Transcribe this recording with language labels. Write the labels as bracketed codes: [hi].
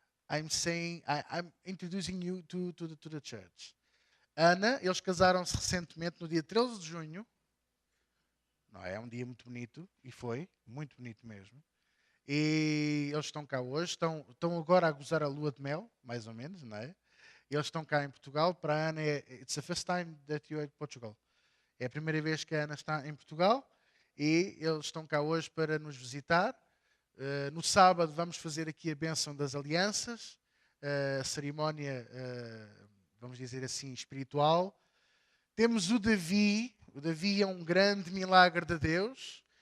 [en] I'm introducing you to the church. [pt] Ana, eles casaram-se recentemente no dia 13 de junho. Não é? É um dia muito bonito. E foi. Muito bonito mesmo. E eles estão cá hoje. Estão agora a gozar a lua de mel, mais ou menos, não é? Eles estão cá em Portugal. Para a Ana, [en] it's the first time that you're in Portugal. [pt] É a primeira vez que a Ana está em Portugal. E eles estão cá hoje para nos visitar. No sábado vamos fazer aqui a bênção das alianças. A cerimónia, vamos dizer assim, espiritual. Temos o Davi. O Davi é um grande milagre de Deus.